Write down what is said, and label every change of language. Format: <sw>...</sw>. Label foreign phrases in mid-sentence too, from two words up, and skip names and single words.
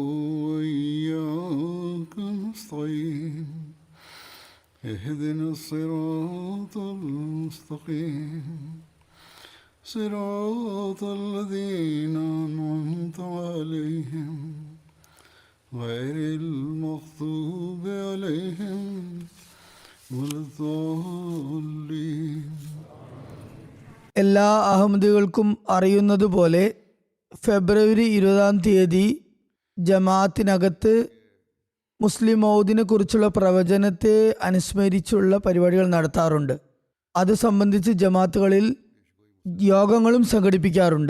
<ar>وإياك نستعين اهدنا الصراط المستقيم صراط الذين أنعمت عليهم غير المغضوب عليهم ولا الضالين.</ar> <ml>എല്ലാ അഹമ്മദികൾക്കും അറിയുന്നതുപോലെ ഫെബ്രുവരി 20 ജമാഅത്തിനകത്ത് മുസ്ലിം മൗദിനെ കുറിച്ചുള്ള പ്രവചനത്തെ അനുസ്മരിച്ചുള്ള പരിപാടികൾ നടത്താറുണ്ട്. അത് സംബന്ധിച്ച് ജമാഅത്തുകളിൽ യോഗങ്ങളും സംഘടിപ്പിക്കാറുണ്ട്.</ml>